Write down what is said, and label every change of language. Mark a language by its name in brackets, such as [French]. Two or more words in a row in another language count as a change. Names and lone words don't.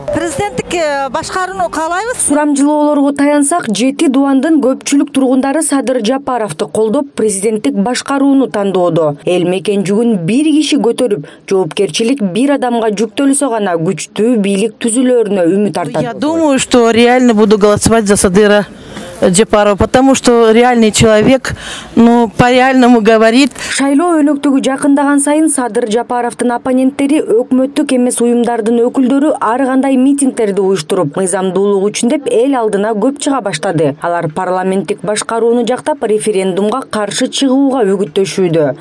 [Kyrgyz] Президенттик башкарууну каалайбыз. Сурамжылоолорго таянсак, 7 дубандын көпчүлүк тургундары Садыр Жапаровду колдоп, президенттик башкарууну тандоодо. Эл мекен жүгүн бир киши көтөрүп, жоопкерчилик бир адамга жүктөлсө гана күчтүү бийлик түзүлөрүнө үмүт артат. [Russian] Я думаю, что реально буду голосовать за Садыра Жапарова, потому что реальный человек, по-реальному говорит. [Kyrgyz] Шайлоо өнөктүгү жакындаган сайын Садыр Жапаровдун оппоненттери өкмөттүк эмес уюмдардын өкүлдөрү ар кандай митингдерди уюштуруп, мыйзамдуулук үчүн деп эл алдына көп чыга баштады. Алар парламенттик башкарууну жактап, референдумга каршы чыгууга үгүттөшүүдө.